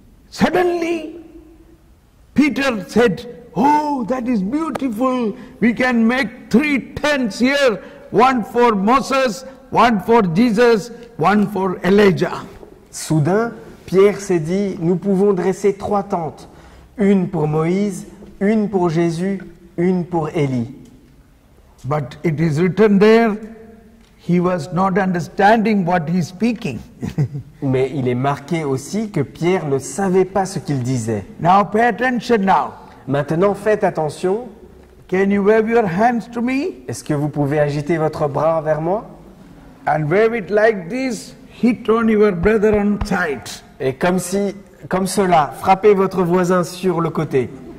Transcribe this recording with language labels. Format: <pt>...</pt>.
<en>Suddenly, Peter said, "Oh, that is beautiful. We can make 3 tents here, one for Moses, one for Jesus, one for Elijah."</en> <fr>Soudain, Pierre s'est dit, nous pouvons dresser 3 tentes, une pour Moïse, une pour Jésus, une pour Élie.</fr> <en>But it is written there, he was not understanding what he is speaking.</en> <fr>Mais il est marqué aussi que Pierre ne savait pas ce qu'il disait.</fr> <en>Now pay attention now.</en> <fr>Maintenant, faites attention.</fr> <en>Can you wave your hands to me?</en> <fr>Est-ce que vous pouvez agiter votre bras vers moi?</fr> <en>And wave it like this, hit on your brother on side.</en> <fr>Et comme cela, frappez votre voisin sur le côté.</fr>